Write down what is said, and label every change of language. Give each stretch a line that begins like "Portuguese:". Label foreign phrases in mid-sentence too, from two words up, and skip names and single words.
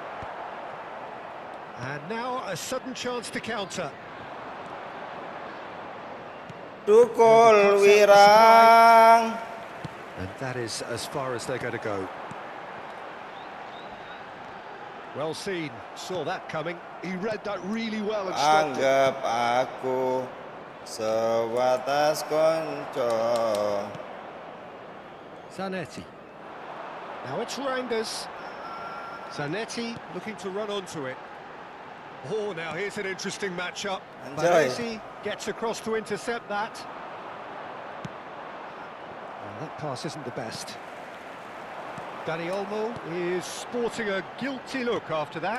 English: And now a sudden chance to counter.
Javanese: Tukul Wirang.
English: And that is as far as they're going to go. Well seen, saw that coming. He read that really well and stopped it.
Javanese: Anggap aku sebatas konco.
English: Zanetti. Now it's Reinders. Zanetti looking to run onto it. Oh, now here's an interesting matchup. Baresi gets across to intercept that. Well, that pass isn't the best. Dani Olmo is sporting a guilty look after that.